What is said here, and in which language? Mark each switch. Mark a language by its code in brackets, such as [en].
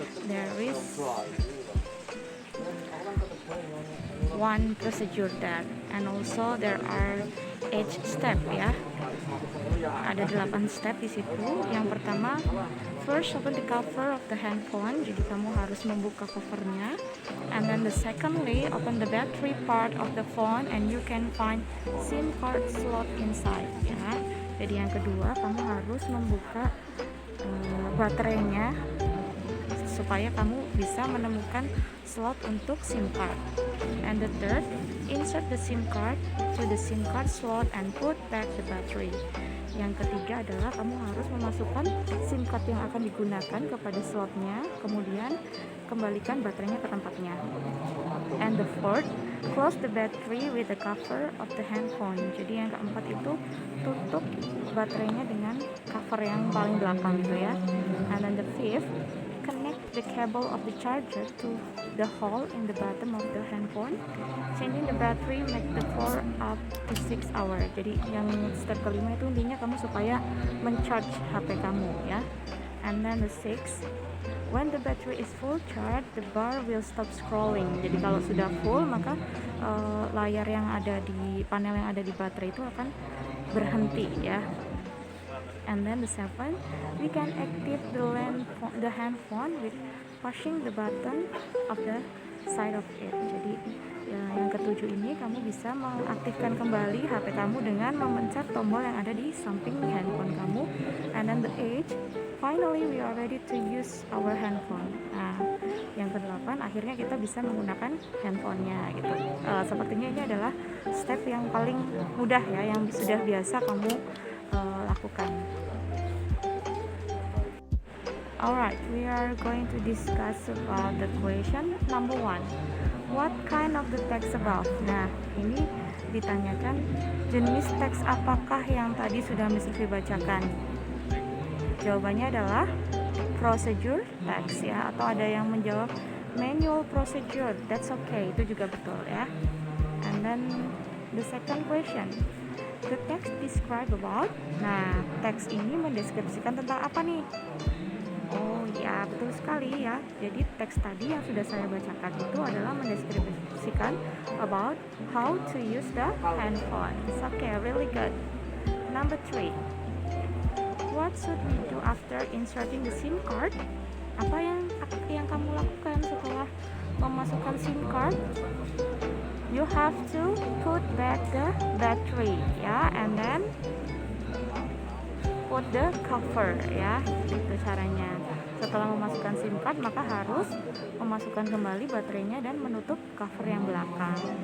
[en] There is one procedure there and also there are 8 step ya. [id] Ada 8 step di situ. Yang pertama, [en] first open the cover of the handphone. [id] Jadi kamu harus membuka covernya. [en] And then the secondly, open the battery part of the phone and you can find SIM card slot inside ya. [id] Jadi yang kedua, kamu harus membuka baterainya supaya kamu bisa menemukan slot untuk SIM card. [en] And the third, insert the SIM card to the SIM card slot and put back the battery. [id] Yang ketiga adalah kamu harus memasukkan SIM card yang akan digunakan kepada slotnya, kemudian kembalikan baterainya ke tempatnya. [en] And the fourth, close the battery with the cover of the handphone. [id] Jadi yang keempat itu tutup baterainya dengan cover yang paling belakang gitu ya. [en] And then the fifth, connect the cable of the charger to the hole in the bottom of the handphone. Changing the battery make the 4 up to 6 hour. [id] Jadi yang step kelima itu intinya kamu supaya mencharge HP kamu ya. [en] And then the sixth, when the battery is full charge, the bar will stop scrolling. [id] Jadi kalau sudah full maka layar yang ada di panel yang ada di baterai itu akan berhenti ya. [en] And then the seventh, we can activate the handphone with pushing the button of the side of it. [id] Jadi yang ketujuh ini kamu bisa mengaktifkan kembali HP kamu dengan memencet tombol yang ada di samping handphone kamu. [en] And then the eighth, finally we are ready to use our handphone. [id] Nah, yang kedelapan akhirnya kita bisa menggunakan handphonenya gitu. Sepertinya ini adalah step yang paling mudah ya, yang sudah biasa kamu lakukan. [en] Alright, we are going to discuss about the question number 1. What kind of the text above? [id] Nah, ini ditanyakan jenis teks apakah yang tadi sudah Miss Luffy bacakan. Jawabannya adalah procedure text ya, atau ada yang menjawab manual procedure. [en] That's okay, [id] itu juga betul ya. [en] And then the second question, the text describe about. [id] Nah, teks ini mendeskripsikan tentang apa nih? Oh ya, betul sekali ya. Jadi teks tadi yang sudah saya bacakan itu adalah mendeskripsikan [en] about how to use the handphone. It's okay, really good. Number 3, what should we do after inserting the SIM card? [id] Apa yang kamu lakukan setelah memasukkan SIM card? [en] You have to put back the battery ya, and then put the cover ya, itu caranya. [id] Setelah memasukkan SIM card maka harus memasukkan kembali baterainya dan menutup cover yang belakang.